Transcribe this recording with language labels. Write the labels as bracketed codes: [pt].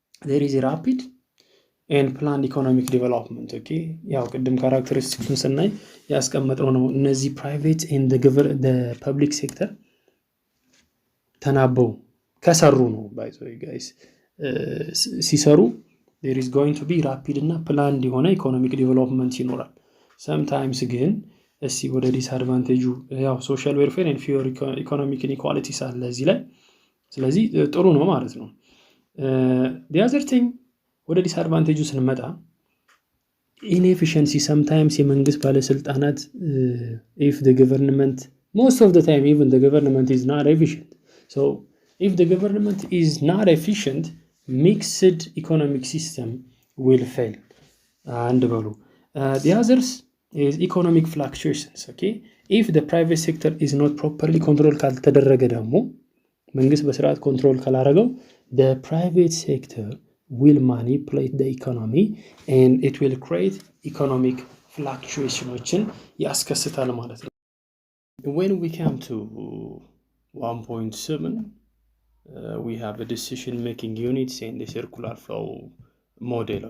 [en] there is a rapid and planned economic development okay [am] ያው ቅድም ካራክተሪስቲክሱን ስናይ ያስቀመጥነው ነው እነዚህ [en] private and the public sector [am] ተናበው ከሰሩ ነው [en] by the way guys [am] ሲሰሩ [en] there is going to be rapid እና planned [am] የሆነ [en] economic development [am] ይኖራል [en] sometimes [am] ግን እስቲ ወደ ዲስአድቫንቴጁ ያው [en] ሶሻል ዌልፌር ኤንድ ፊር ኢኮኖሚክ ኢንኢኳሊቲስ [am] አለ እዚህ ላይ። ስለዚህ ጥሩ ነው ማለት ነው። [en] the other thing [am] ወደ ዲስአድቫንቴጁ ስንመጣ [en] inefficiency sometimes [am] የመንግስት ባለስልጣናት [en] if the government most of the time even the government is not efficient. So if the government is not efficient, mixed economic system will fail. And the others is economic fluctuations. Okay, if the private sector is not properly controlled [am] ካልተደረገ ደግሞ መንግስት በስርዓት ኮንትሮል ካላረገው [en] the private sector will manipulate the economy and it will create economic fluctuations [am] ያስከስታል ማለት ነው። [en] When we come to 1.7 we have a decision making units and the circular flow model.